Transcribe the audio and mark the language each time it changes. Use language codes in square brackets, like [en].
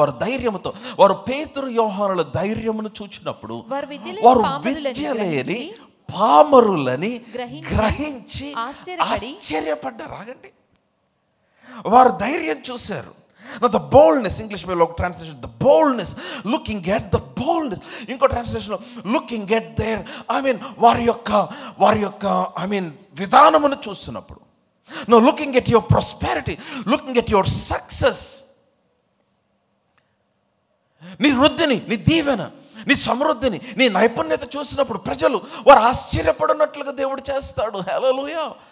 [te] వారు ధైర్యముతో, వారు పేతురు యోహానుల ధైర్యమును చూచినప్పుడు వారు విద్య లేని పామరులని గ్రహించి ఆశ్చర్యపడ్డారు. ఆగండి, వారు ధైర్యం చూశారు. [en] Now the boldness, English translation, the boldness, looking at the boldness. [te] ఇంకో ట్రాన్స్లేషన్ [en] looking at their, [te] వారి యొక్క విధానమును చూస్తున్నప్పుడు, [en] no, looking at your prosperity, looking at your success, [te] నీ వృద్ధిని, నీ దీవెన, నీ సమృద్ధిని, నీ నైపుణ్యత చూసినప్పుడు ప్రజలు వారు ఆశ్చర్యపడినట్లుగా దేవుడు చేస్తాడు. హల్లెలూయా.